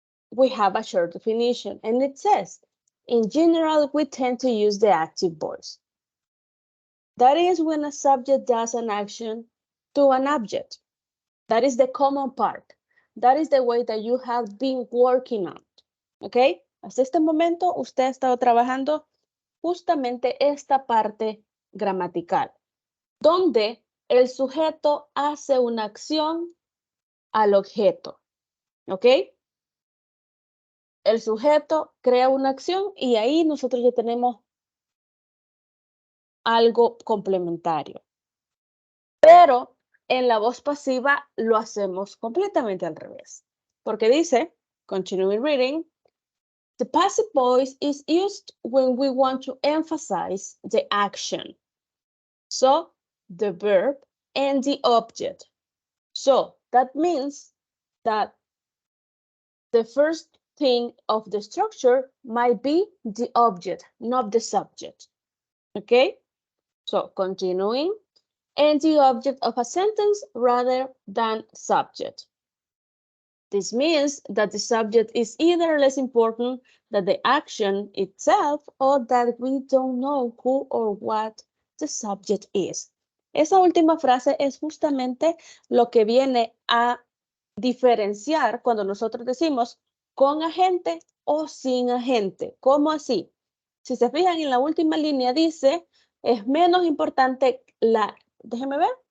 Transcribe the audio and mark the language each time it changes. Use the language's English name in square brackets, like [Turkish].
[English] We have a short definition and it says, in general, we tend to use the active voice. That is when a subject does an action to an object. That is the common part. That is the way that you have been working on. [Spanish] ¿Ok? Hasta este momento usted ha estado trabajando justamente esta parte gramatical, donde el sujeto hace una acción al objeto. ¿Ok? El sujeto crea una acción y ahí nosotros ya tenemos algo complementario. Pero en la voz pasiva lo hacemos completamente al revés. Porque dice, [English] continuing reading, the passive voice is used when we want to emphasize the action. So, the verb and the object. So, that means that the first thing of the structure might be the object, not the subject. Okay? So continuing, and the object of a sentence rather than subject. This means that the subject is either less important than the action itself or that we don't know who or what the subject is. [Spanish] Esa última frase es justamente lo que viene a diferenciar cuando nosotros decimos con agente o sin agente. ¿Cómo así? Si se fijan en la última línea dice, es menos importante la... Déjenme ver.